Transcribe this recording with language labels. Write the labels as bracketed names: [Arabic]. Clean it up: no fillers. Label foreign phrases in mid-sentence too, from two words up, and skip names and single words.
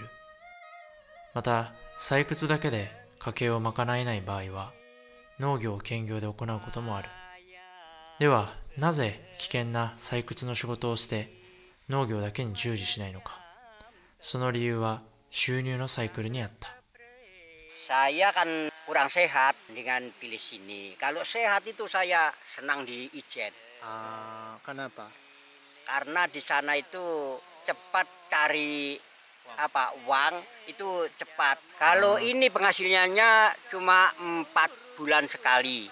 [Japanese] また、採掘だけで家計を賄えない場合は、農業を兼業で行うこともある。では、なぜ危険な採掘の仕事を捨て、農業だけに従事しないのか。その理由は収入のサイクルにあった。 [Indonesian] Saya kan kurang sehat dengan pilih sini. Kalau sehat itu saya senang di Ijen. kenapa? Karena di sana itu cepat cari uang itu cepat. Kalau ini penghasilannya cuma 4 bulan sekali.